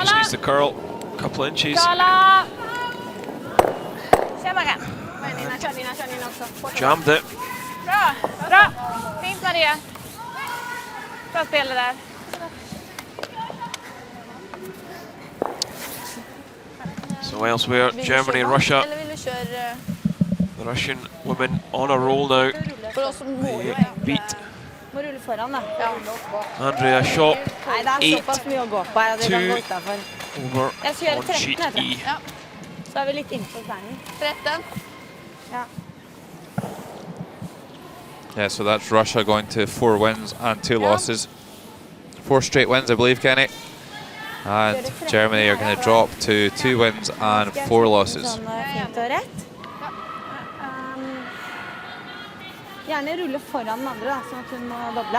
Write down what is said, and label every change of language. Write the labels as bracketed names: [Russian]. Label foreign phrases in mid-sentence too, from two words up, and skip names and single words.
[English] the curl, a couple of inches. [Swedish] Kala! Kör Maggan. Kör Nina också. [English] Jammed it. [Swedish] Bra! Fint Maria. Bra spel det där. [English] So elsewhere, Germany, Russia. The Russian women on a roll now. They beat [Norwegian] Må rulle foran da. [English] Andrea Shaw [Norwegian] Nei, det er såpass mye å gå på her at vi kan gå utenfor. [English] over [Norwegian] Jeg skal gjøre [English] on 13, sheet [Norwegian] jeg tror. [English] E. [Norwegian] Ja. Så er vi litt innenfor ferden. 13. Ja. [English] Yeah, so that's Russia going to 4 wins and 2 losses. 4 straight wins, I believe, Kenny. And Germany are going to drop to 2 wins and 4 losses. [Norwegian] Sånn fint og rett. Gjerne rulle foran den andre da, sånn at hun må doble.